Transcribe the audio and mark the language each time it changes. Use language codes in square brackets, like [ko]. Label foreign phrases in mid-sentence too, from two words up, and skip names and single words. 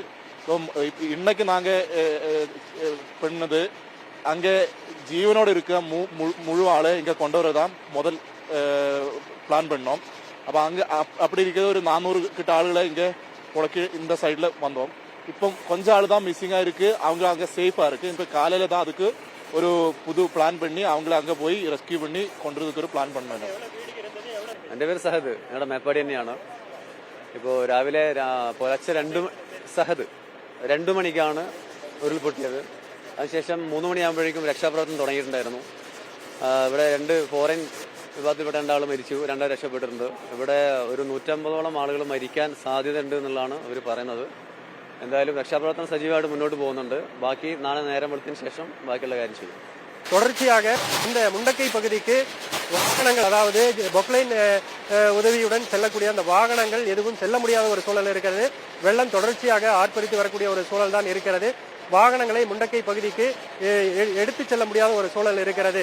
[ta] ஸோ இன்னைக்கு நாங்கள் பண்ணது அங்கே ஜீவனோடு இருக்க முழு ஆளை இங்கே கொண்டு வரதான் முதல் பிளான் பண்ணோம். அப்போ அங்கே அப்படி இருக்கிறது ஒரு 400 கிட்ட ஆளுகளை இங்கே உடக்கி இந்த சைடில் வந்தோம். இப்போ கொஞ்சம் ஆள் தான் மிஸ்ஸிங்காக இருக்கு, அவங்க அங்கே சேஃபாக இருக்கு. இப்போ காலையில் தான் அதுக்கு ஒரு புது பிளான் பண்ணி அவங்கள அங்கே போய் ரெஸ்கியூ பண்ணி கொண்டுறதுக்கு ஒரு பிளாൻ பண்ணணும். [ml] എൻ്റെ പേര് സഹദ്, ഞങ്ങളുടെ മേപ്പാടി തന്നെയാണ്. ഇപ്പോൾ രാവിലെ പുലർച്ചെ 2 മണിക്കാണ് ഉരുൾപൊട്ടിയത്. അതിനുശേഷം 3 മണിയാകുമ്പോഴേക്കും രക്ഷാപ്രവർത്തനം തുടങ്ങിയിട്ടുണ്ടായിരുന്നു. ഇവിടെ 2 ഫോറിൻ വിഭാഗത്തിൽപ്പെട്ട 2 ആൾ മരിച്ചു, 2 രക്ഷപ്പെട്ടിട്ടുണ്ട്. ഇവിടെ ഒരു 150ഓളം ആളുകൾ മരിക്കാൻ സാധ്യതയുണ്ട് എന്നുള്ളതാണ് അവർ പറയുന്നത്. എന്തായാലും രക്ഷാപ്രവർത്തനം സജീവമായിട്ട് മുന്നോട്ട് പോകുന്നുണ്ട്. ബാക്കി നാളെ നേരം വെളുത്തതിന് ശേഷം ബാക്കിയുള്ള കാര്യം ചെയ്യും. [ta] தொடர்ச்சியாக இந்த முண்டக்கை பகுதிக்கு வாகனங்கள், அதாவது பொக்லைன் உதவியுடன் செல்லக்கூடிய அந்த வாகனங்கள் எதுவும் செல்ல முடியாத ஒரு சூழல் இருக்கிறது. வெள்ளம் தொடர்ச்சியாக ஆர்ப்பரித்து வரக்கூடிய ஒரு சூழல் தான் இருக்கிறது. வாகனங்களை முண்டக்கை பகுதிக்கு எடுத்துச் செல்ல முடியாத ஒரு சூழல் இருக்கிறது.